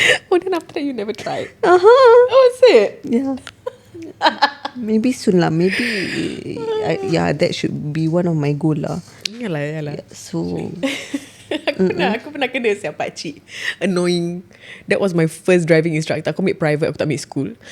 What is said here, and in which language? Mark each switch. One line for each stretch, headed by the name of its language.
English: Oh then after that you never tried. Uh-huh. Oh is it? Yeah. Maybe soon lah. Maybe yeah, that should be one of my goal lah. Yalah. So
Malay: Aku pernah kena siap pakcik annoying.
English: That was my first driving instructor.
Malay: Aku ambil private, aku tak ambil school.